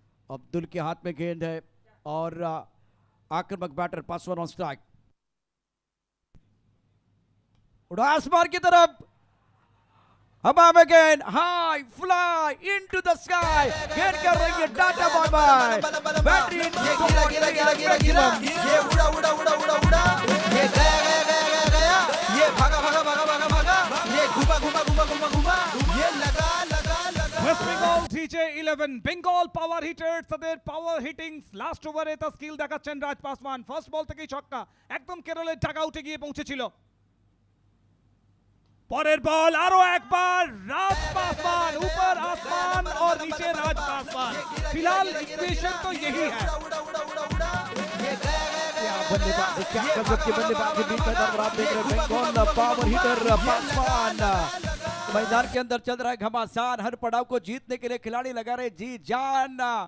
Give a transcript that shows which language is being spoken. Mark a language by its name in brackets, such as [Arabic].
[Hindi] अब्दुल के हाथ में गेंद है और आक्रामक बैटर पासवान ऑन स्ट्राइक, उड़ा आसमान की तरफ, हवा में गेंद, [English] high fly into the sky, [Hindi] गेंद कर रही है टाटा बाय बाय, बैटरी ये गिरा गिरा गिरा गिरा गिरा, ये उड़ा उड़ा उड़ा उड़ा उड़ा, ये गया गया गया गया गया, ये भागा भागा भागा भागा भागा, ये घुमा घुमा घुमा घुमा घुमा, ये लगा लगा लगा। [Bangla] West Bengal TJ11 বেঙ্গল পাওয়ার হিটার্স তাদের পাওয়ার হিটিংস লাস্ট ওভারে তা স্কিল দেখাচ্ছেন রাজ পাসওয়ান। ফার্স্ট বল থেকেই ছক্কা, একদম কেরলের ডাগ আউটে গিয়ে পৌঁছেছিল। পরের বল আরো একবার [Hindi] রাজ पासवान, ऊपर आसमान और नीचे राज पासवान। फिलहाल इक्वेशन तो यही है। बल्लेबाजी क्या गजब की बल्लेबाजी, बीच मैदान पर आप देख रहे हैं बंगाल पावर हिटर पासवान मैदान के अंदर चल रहा है घमासान, हर पड़ाव को जीतने के लिए खिलाड़ी लगा रहे जी जान।